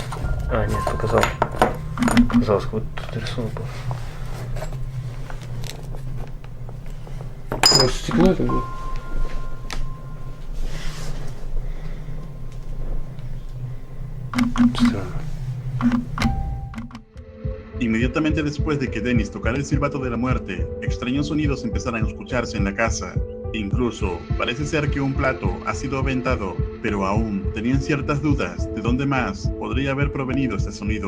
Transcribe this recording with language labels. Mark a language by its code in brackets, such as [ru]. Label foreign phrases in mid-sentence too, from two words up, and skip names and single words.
[ru] А, нет, показал. Показалось, вот тут рисунок был. Может, стекло это было? Странно. [es] Inmediatamente después de que Dennis tocara el silbato de la muerte, extraños sonidos empezaron a escucharse en la casa. Incluso parece ser que un plato ha sido aventado, pero aún tenían ciertas dudas de dónde más podría haber provenido este sonido.